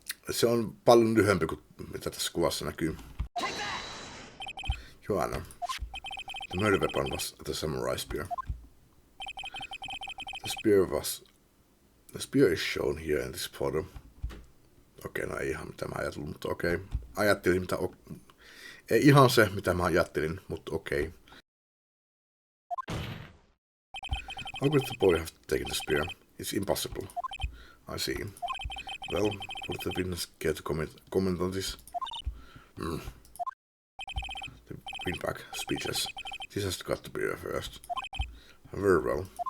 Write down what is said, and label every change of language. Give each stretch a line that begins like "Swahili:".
Finnish: Se on paljon lyhyempi kuin mitä tässä kuvassa näkyy. Joanna.
English: The murder weapon was the samurai spear. The spear is shown here in this photo.
Finnish: Okei, no ei ihan mitä mä ajattelin, mutta okei. Ajattelin mitä... Ei ihan se, mitä mä ajattelin, mutta okei.
English: How could the boy have taken the spear? It's impossible. I see. Well, would the witness care to comment on this? The windbag, speechless. This has got to be reversed. Very well.